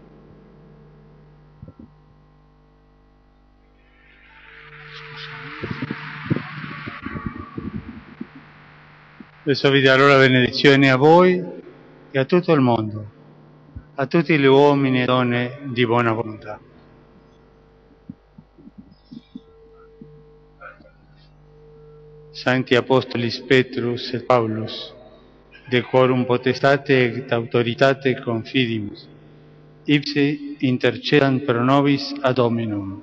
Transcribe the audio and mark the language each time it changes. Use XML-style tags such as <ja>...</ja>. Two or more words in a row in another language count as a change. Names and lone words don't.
<it>Adesso vi darò la benedizione a voi e a tutto il mondo, a tutti gli uomini e donne di buona volontà.</it> <la>Sancti Apostolis Petrus et Paulus, de quorum potestate et autoritate confidimus, ipse intercedant pro nobis ad hominum.</la>